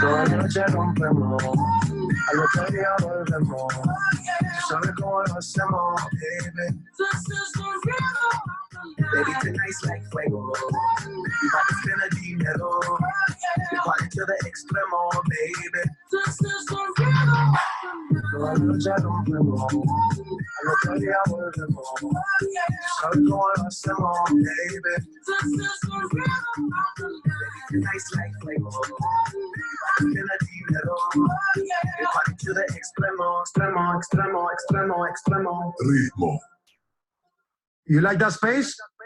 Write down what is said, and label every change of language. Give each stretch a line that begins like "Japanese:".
Spanish: Toda la noche rompemos, al otro día volvemos. Tú sabes cómo lo hacemos, baby.
English: This is the rhythm of the night. Baby, tonight's like fuego. We bout to spend a dinero. We party to the extremo, baby. This is the rhythm of the night.
Spanish: Toda la noche rompemos, al otro día volvemos. Tú sabes cómo lo hacemos, baby.
English: This is the rhythm of the night. Tonight's like fuego. We bout to spend a dinero. We party to the
Spanish: extremo, extremo, extremo, extremo, extremo. Ritmo.
English: You like that space?